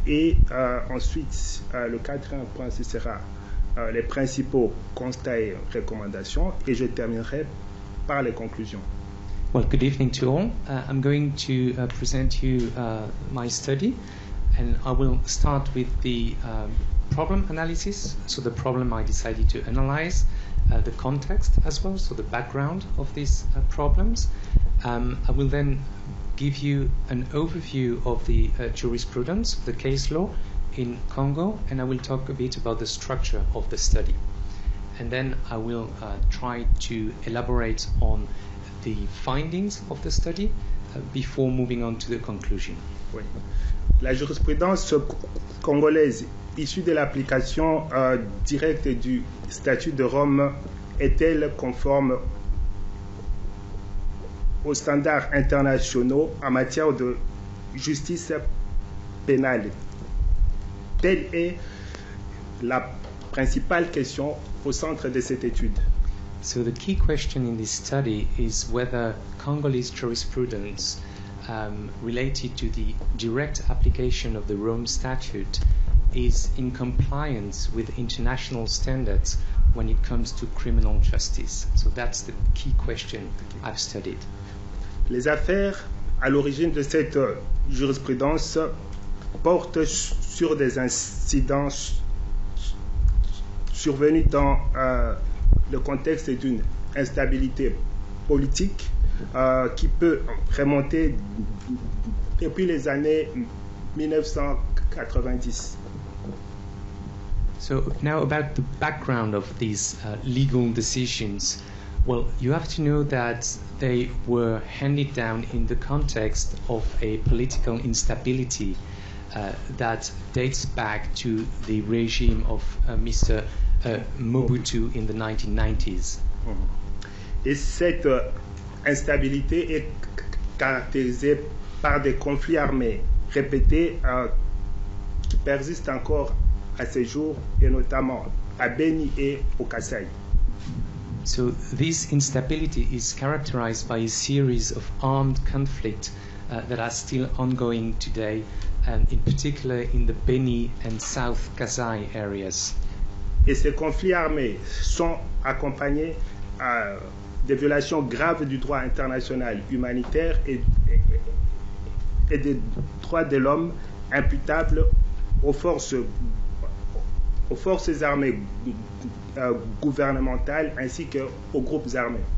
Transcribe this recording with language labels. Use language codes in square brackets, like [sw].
[fr] Et ensuite, le quatrième point, ce sera les principaux constats et recommandations. Et je terminerai par les conclusions. [en] Well, good evening to all. I'm going to present you my study, and I will start with the problem analysis. So the problem I decided to analyze, the context as well, so the background of these problems. I will then give you an overview of the jurisprudence, the case law in Congo, and I will talk a bit about the structure of the study. And then I will try to elaborate on the findings of the study before moving on to the conclusion. [fr] Oui. La jurisprudence congolaise issue de l'application directe du statut de Rome est-elle conforme aux standards internationaux en matière de justice pénale? Telle est la principale question au centre de cette étude. [en] So the key question in this study is whether Congolese jurisprudence related to the direct application of the Rome Statute is in compliance with international standards when it comes to criminal justice. So that's the key question I've studied. [fr] Les affaires à l'origine de cette jurisprudence portent sur des incidents survenus dans le contexte d'une instabilité politique qui peut remonter depuis les années 1990. [en] So now about the background of these legal decisions. Well, you have to know that they were handed down in the context of a political instability that dates back to the regime of Mr. Mobutu in the 1990s. [fr] Et cette instabilité est caractérisée par des conflits armés répétés qui persistent encore à ce jour, et notamment à Beni et au Kasaï. [en] So this instability is characterized by a series of armed conflicts that are still ongoing today, and in particular in the Beni and South Kasai areas. [fr] Et ces conflits armés sont accompagnés de violations graves du droit international humanitaire et des droits de l'homme imputables aux forces armées gouvernementales ainsi qu'aux groupes armés.